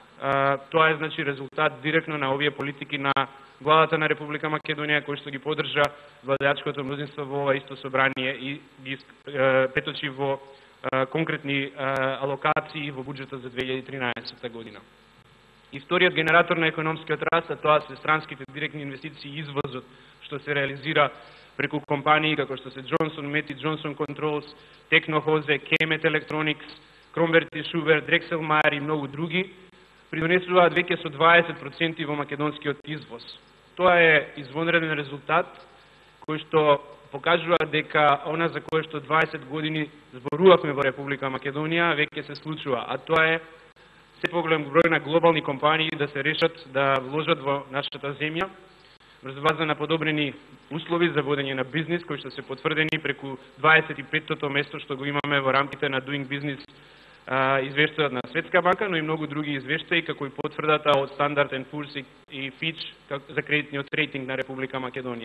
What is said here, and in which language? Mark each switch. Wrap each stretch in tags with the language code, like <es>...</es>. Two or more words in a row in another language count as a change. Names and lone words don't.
<mk>Тоа е значи резултат директно на овие политики на владата на Република Македонија, кој што ги поддржа владеачкото мнозинство во ова исто собрание и ги преточи во конкретни алокации во буџетот за 2013 година. И вториот генератор на економскиот раст, тоа се странските директни инвестиции и извозот, што се реализира преку компании како што се Johnson Matthey, Johnson Controls, Technohose, Kemet Electronics, Kromberg & Schuber, Drexel Meyer и многу други, придонесуваат веќе со 20% во македонскиот извоз. Тоа е извонреден резултат кој што покажува дека она за кое што 20 години зборувавме во Република Македонија веќе се случува, а тоа е се поголем број на глобални компании да се решат да вложат во нашата земја врз база на подобрени услови за водење на бизнис кои што се потврдени преку 25-тото место што го имаме во рамките на Doing Business извештајот на Светска банка, но и многу други извештаи како и потврдата од Standard & Poor's и Fitch за кредитниот рейтинг на Република Македонија.</mk>